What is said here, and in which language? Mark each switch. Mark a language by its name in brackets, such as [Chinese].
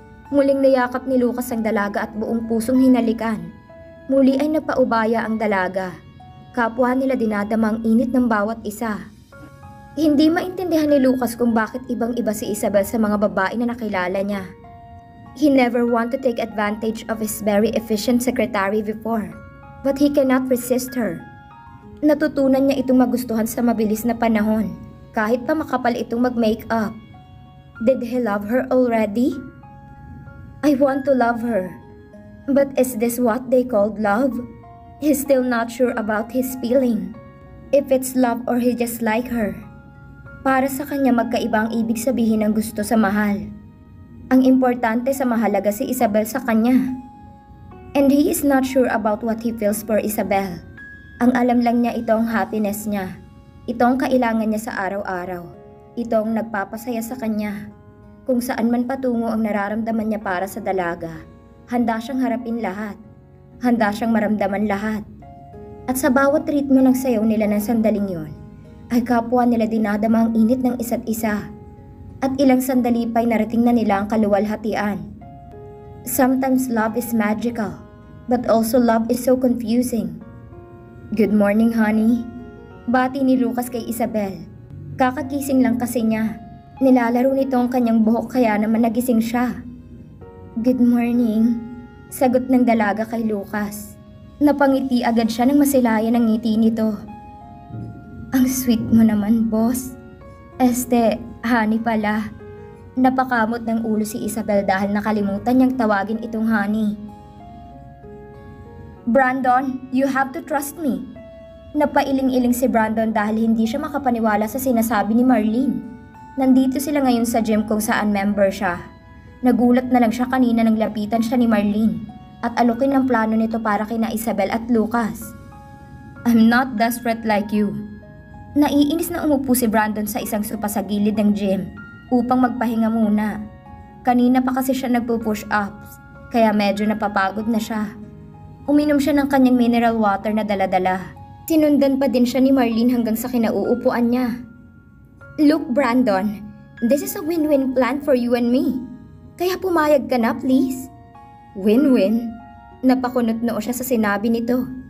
[Filipino] Muling niyakap ni Lucas ang dalaga at buong pusong hinalikan. Muli ay napaubaya ang dalaga. Kapwa nila dinadama ang init ng bawat isa. Hindi maintindihan ni Lucas kung bakit ibang-iba si Isabel sa mga babae na nakilala niya. [English] He never want to take advantage of his very efficient secretary before, but he cannot resist her. [Filipino] Natutunan niya itong magustuhan sa mabilis na panahon, kahit pa makapal itong mag-makeup. [English] Did he love her already? I want to love her. But is this what they called love? He's still not sure about his feeling. If it's love or he just like her. [Filipino] Para sa kanya magkaiba ang ibig sabihin ng gusto sa mahal. Ang importante sa mahalaga si Isabel sa kanya. [English] And he is not sure about what he feels for Isabel. [Filipino] Ang alam lang niya ito ang happiness niya. Ito ang kailangan niya sa araw-araw. Ito ang nagpapasaya sa kanya. Kung saan man patungo ang nararamdaman niya para sa dalaga, handa siyang harapin lahat. Handa siyang maramdaman lahat. At sa bawat ritmo ng sayaw nila ng sandaling yon, ay kapwa nila dinadama ang init ng isa't isa. At ilang sandali pa'y narating na nila ang kaluwalhatian. [English] Sometimes love is magical, but also love is so confusing. Good morning, honey. [Filipino] Bati ni Lucas kay Isabel. Kakagising lang kasi niya. Nilalaro nito ang kanyang buhok kaya naman nagising siya. [English] Good morning, [Filipino] sagot ng dalaga kay Lucas. Napangiti agad siya nang masilayan ang ngiti nito. Ang sweet mo naman, boss. Honey pala. Napakamot ng ulo si Isabel dahil nakalimutan niyang tawagin itong honey. [English] Brandon, you have to trust me. [Filipino] Napailing-iling si Brandon dahil hindi siya makapaniwala sa sinasabi ni Marlene. Nandito sila ngayon sa gym kung saan member siya. Nagulat na lang siya kanina nang lapitan siya ni Marlene at alukin ang plano nito para kina Isabel at Lucas. [English] I'm not desperate like you. [Filipino] Naiinis na umupo si Brandon sa isang sopa sa gilid ng gym upang magpahinga muna. Kanina pa kasi siya nagpo-push ups kaya medyo napapagod na siya. Uminom siya ng kanyang mineral water na dala-dala. Sinundan pa din siya ni Marlene hanggang sa kinauupuan niya. [English] Look, Brandon, this is a win-win plan for you and me. [Filipino] Kaya pumayag ka na, please. Win-win? Napakunot noo siya sa sinabi nito.